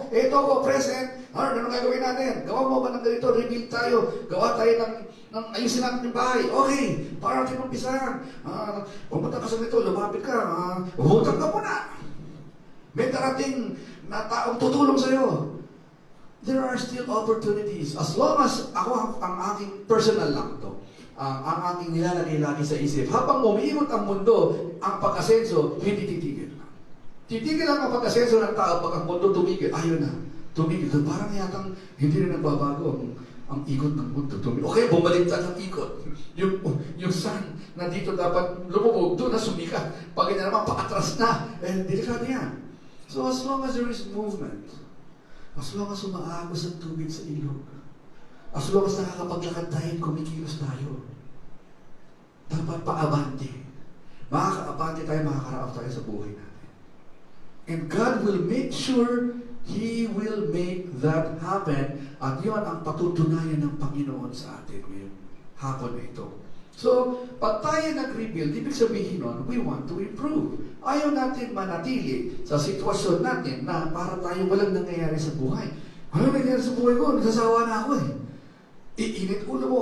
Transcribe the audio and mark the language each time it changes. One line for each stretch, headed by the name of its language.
Filipino: Ito ako, present. Ano gagawin natin? Gawa mo ba ng ganito? Rebuild tayo. Gawa tayo ng ayusin natin yung bahay. Okay, para natin umpisahan. Pumunta ka sa nito, lumapit ka. Hutang ka muna. May darating na taong tutulong sa'yo.
English: There are still opportunities. As long as
Filipino: ako, ang aking personal lang to, ang aking nilalagay lagi sa isip, habang umiikot ang mundo, ang pag-asenso, hindi titigil. Titigil lang ang pag-asenso ng tao pag ang mundo tumigil. Ayun na, tumigil. Parang yatang hindi rin nagbabago ang ikot ng mundo. Okay, bumaliktad ang ikot. Yung sun na dito dapat lumubog, doon na sumikat. Pag ina naman, paatras na. Delikado yan.
English: So as long as there is movement, as long as
Filipino: umaagos ang tubig sa ilog, as long as nakakapaglakad tayo, kumikilos tayo, dapat paabante. Makakaabante tayo, makakaraos tayo sa buhay natin.
English: And God will make sure He will make that happen.
Filipino: At yun ang patutunayan ng Panginoon sa atin ngayong hapon na ito. So, pag tayo nag-rebuild, ibig sabihin nun,
English: we want to improve.
Filipino: Ayaw natin manatili sa sitwasyon natin na para tayo walang nangyayari sa buhay. Ano nangyayari sa buhay ko? Nagsasawa na ako eh. Iinit ulo mo.